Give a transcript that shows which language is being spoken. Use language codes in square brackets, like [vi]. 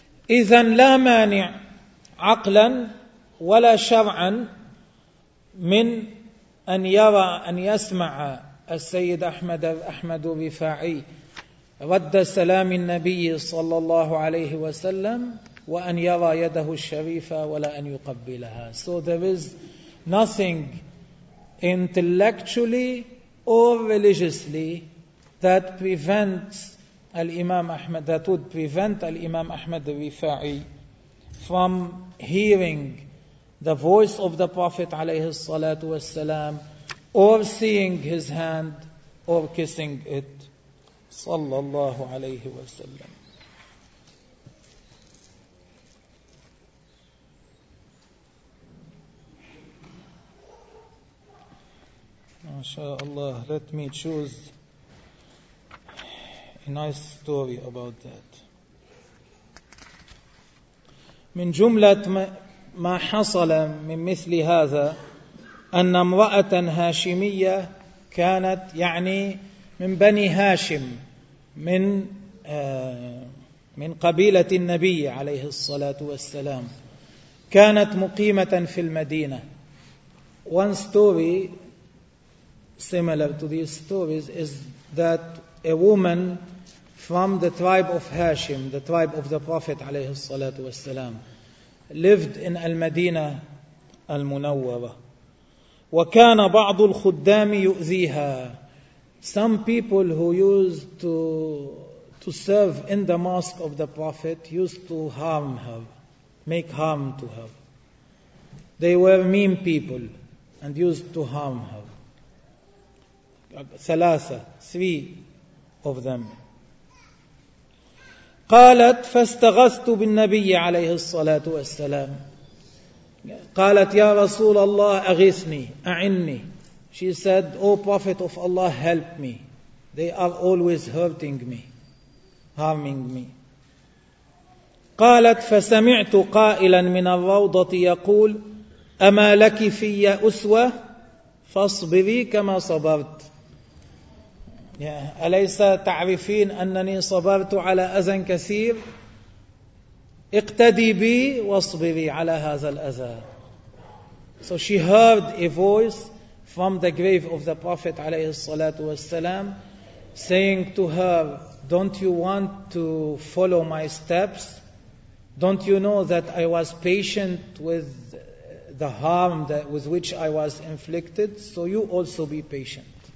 [ar] إذن لا مانع عقلا ولا شرعا من أن يرى أن يسمع السيد أحمد الرفاعي رد سلام النبي صلى الله عليه وسلم وأن يرى يده الشريفة ولا أن يقبلها. [en] So there is nothing intellectually or religiously that prevents الإمام أحمد, that would prevent الإمام أحمد الرفاعي from hearing the voice of the Prophet [ar] عليه الصلاة والسلام [en] or seeing his hand or kissing it [ar] صلى الله عليه وسلم. [en] MashaAllah, let me choose a nice story about that. [ar] من جملة ما حصل من مثل هذا أن امرأة هاشمية كانت يعني من بني هاشم من قبيلة النبي عليه الصلاة والسلام كانت مقيمة في المدينة. [en] One story similar to these stories is that a woman from the tribe of Hashim, the tribe of the Prophet [ar] عليه الصلاة والسلام, [en] lived in المدينة المنورة. [ar] وكان بعض الخدام يؤذيها. [en] Some people who used to serve in the mosque of the Prophet used to harm her, make harm to her. They were mean people and used to harm her. Three of them. [ar] قالت فاستغثت بالنبي عليه الصلاة والسلام. قالت يا رسول الله أغثني أعني. [en] She said, O Prophet of Allah, help me. They are always hurting me, harming me. [ar] قالت فسمعت قائلا من الروضة يقول أما لك في أسوة فاصبري كما صبرت. أليس تعرفين أنني صبرت على أذى كثير؟ اقتدي بي واصبري على هذا الأذى. [en] So she heard a voice from the grave of the Prophet [ar] عليه الصلاة والسلام [en] saying to her, don't you want to follow my steps? Don't you know that I was patient with the harm that with which I was inflicted? So you also be patient.